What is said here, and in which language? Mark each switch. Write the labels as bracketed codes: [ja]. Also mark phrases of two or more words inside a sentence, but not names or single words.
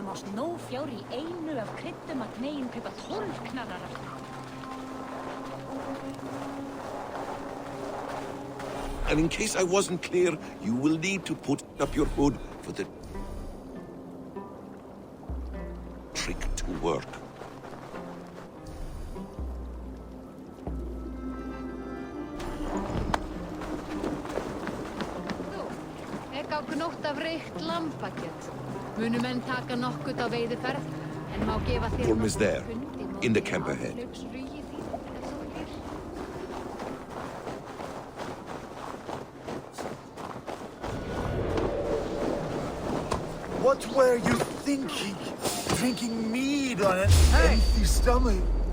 [en] And in case I wasn't clear, you will need to put up your hood for the trick to work. [is] Gnótt af reykt lambakjöt. Munu menn taka nokkurt á veiðiferð, en má gefa þér [en] Gorm is there, in the camp ahead. What were you thinking? Drinking mead on an empty stomach?